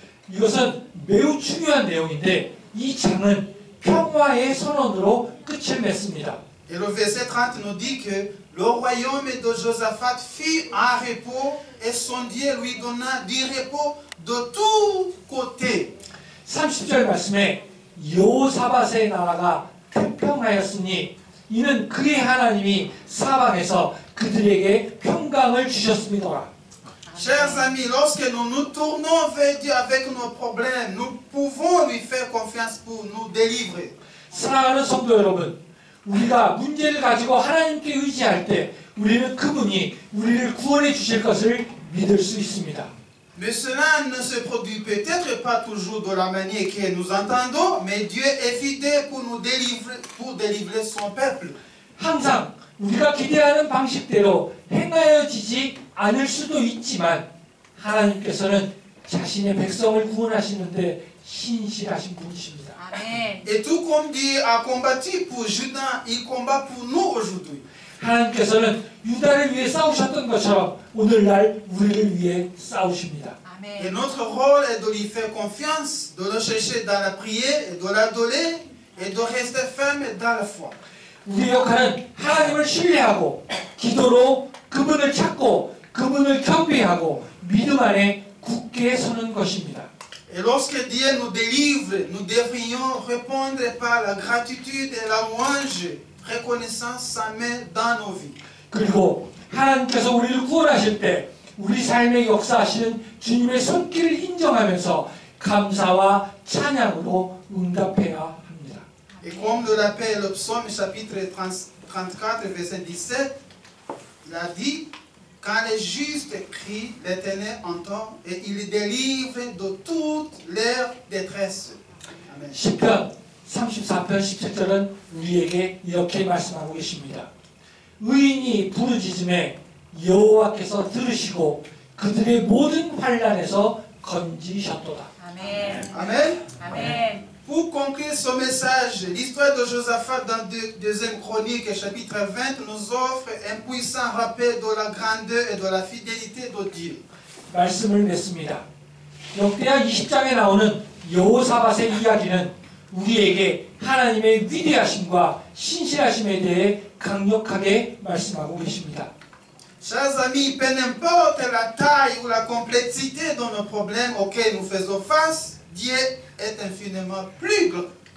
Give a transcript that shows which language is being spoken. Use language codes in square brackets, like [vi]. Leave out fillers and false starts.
[ko] 이것은 매우 중요한 내용인데 이 장은 평화의 선언으로 끝을 맺습니다. [fr] Et le verset 30 nous dit que le royaume de Josaphat fut en repos et son Dieu lui donna du repos de tous côtés. [ko] 30절 말씀에 여호사밧의 나라가 태평하였으니 이는 그의 하나님이 사방에서 그들에게 평강을 주셨습니다. [fr] Chers amis, lorsque nous nous tournons vers Dieu avec nos problèmes, nous pouvons lui faire confiance pour nous délivrer. [ko] 사랑하는 성도 여러분, 우리가 문제를 가지고 하나님께 의지할 때 우리는 그분이 우리를 구원해 주실 것을 믿을 수 있습니다. [fr] Mais cela ne se produit peut-être pas toujours de la manière que nous entendons, mais Dieu est fidèle pour délivrer son peuple. [ko] 항상 우리가 기대하는 방식대로 행하여지지 않을 수도 있지만 하나님께서는 자신의 백성을 구원하시는데 신실하신 분이십니다. 아멘. [fr] Et tout comme Dieu a combattu pour Juda, il combat pour nous aujourd'hui. [ko] 하나님께서는 유다를 위해 싸우셨던 것처럼 오늘날 우리를 위해 싸우십니다. [fr] Et [ko] 아멘. [fr] notre rôle est de lui faire confiance, de le chercher dans la prière, et de l'adorer et de rester ferme dans la foi. [ko] 우리의 역할은 하나님을 신뢰하고 기도로 그분을 찾고 그분을 경배하고 믿음 안에 굳게 서는 것입니다. [fr] Et lorsque Dieu nous délivre, nous devrions répondre par la gratitude et la louange, reconnaissance sa main dans nos vies. [ko] 그리고 하나님께서 우리를 구원하실 때 우리 삶에 역사하시는 주님의 손길을 인정하면서 감사와 찬양으로 응답해야 합니다. [fr] Et comme le rappelle le psaume chapitre 34, verset 17, il a dit, quand les justes crient, l'Éternel entend et il délivre de toute leur détresse. Amen. [ko] 시편 34편 17절은 우리에게 이렇게 말씀하고 계십니다. 의인이 부르짖음에 여호와께서 들으시고 그들의 모든 환난에서 건지셨도다. 아멘. [fr] Amen. [ko] 아멘. [fr] Pour conclure ce message, l'histoire de Josaphat dans 2e Chronique, chapitre 20, nous offre un puissant rappel de la grandeur et de la fidélité de Dieu. [ko] 말씀을 맺습니다. 역대하 20장에 나오는 여호사밧의 이야기는 우리에게 하나님의 위대하심과 신실하심에 대해 강력하게 말씀하고 계십니다. [fr] Chers amis, peu n'importe la taille ou la complexité de nos problèmes auxquels nous faisons face, Dieu est infiniment plus grand.